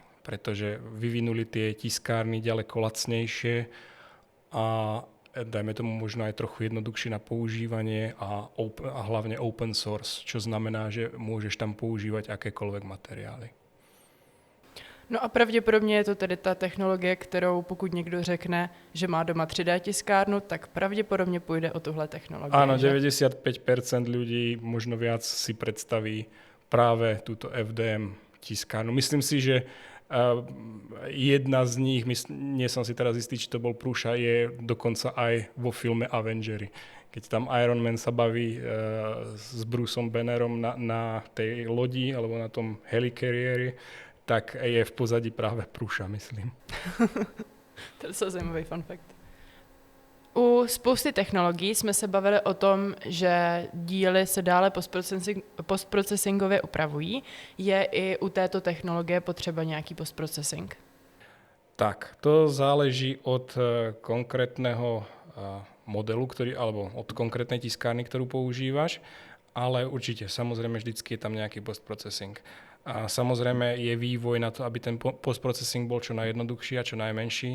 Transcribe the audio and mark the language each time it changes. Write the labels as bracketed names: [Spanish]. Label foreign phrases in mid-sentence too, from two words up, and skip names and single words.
[Slovak] Pretože vyvinuli tie tiskárny ďaleko lacnejšie a dajme tomu možno aj trochu jednoduchšie na používanie a hlavne [English] open source, [Slovak] čo znamená, že môžeš tam používať akékoľvek materiály. [Czech] No a pravděpodobně je to tedy ta technologie, kterou pokud někdo řekne, že má doma 3D tiskárnu, tak pravděpodobně půjde o tuhle technologii. [Slovak] Áno, že? 95% ľudí, možno viac, si predstaví práve túto FDM tiskárnu. Myslím si, že jedna z nich, nie som si teraz istý, či to bol Prusa, je dokonca aj vo filme Avengers. Keď tam Iron Man sa baví s Bruceom Bannerom na tej lodi alebo na tom helicarrieri, tak je v pozadí práve Prusa, myslím. [Czech] To je zajímavý [English] fun fact. [Czech] U spousty technologií jsme se bavili o tom, že díly se dále postprocesingově upravují. Je i u této technologie potřeba nějaký postprocessing? [Slovak] Tak, to záleží od konkrétneho modelu, alebo od konkrétnej tiskárny, ktorú používaš, ale určite, samozrejme, vždycky je tam nejaký postprocessing. A samozrejme je vývoj na to, aby ten postprocessing bol čo najjednoduchší a čo najmenší.